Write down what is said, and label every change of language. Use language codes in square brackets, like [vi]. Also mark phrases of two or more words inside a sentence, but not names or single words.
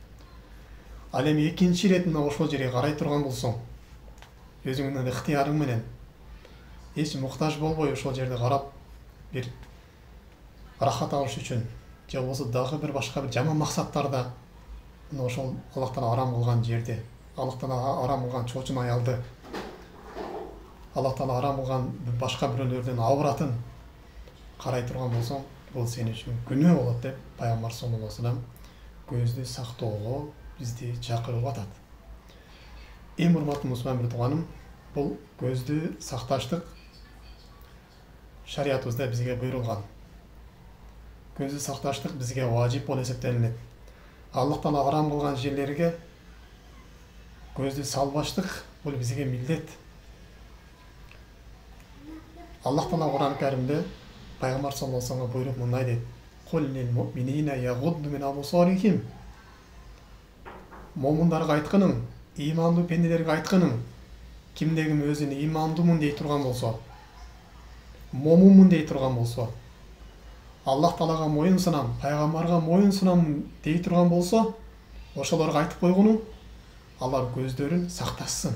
[ky] Ал эми экинчи ирет мына ошол жерге карай турган болсоң, өзүңдүн ыктыярың менен эч муктаж болбой ошол жерде карап бир рахат алыш үчүн, же болбосо дагы бир башка бир жаман максаттарда мына ошол Аллах Таала арам кылган жерди, Аллах Таала арам кылган чоочун аялды, Аллах Таала арам кылган башка бирөөлөрдүн абратын карай турган болсоң, бул сен үчүн күнөө болот деп пайгамбар [ar] صلى الله عليه وسلم [ky] көздү сактоого бизди чакырып атат. Эң урматтуу мусулман тууганым, бул көздү сакташтык шариятыбызда бизге буйрулган. Көздү сакташтык бизге важип болуп эсептелинет. Аллах Таала арам кылган жерлерге көздү салбаштык бул бизге милдет. Аллах Таала Кур'ан Каримде пайгамбар [ar] صلى الله عليه وسلم [ky] буйруп мындай дейт: [ar] "قل للمؤمنين يغضوا من أبصارهم." [ky] Момундарга айтканың, имандуу пенделерге айтканың, кимде ким өзүн имандуумун дей турган болсо, момунмун дей турган болсо, Аллах Таалага моюн сунам, пайгамбарга моюн сунам дей турган болсо, ошолорго айтып койгону, алар көздөрүн сакташсын.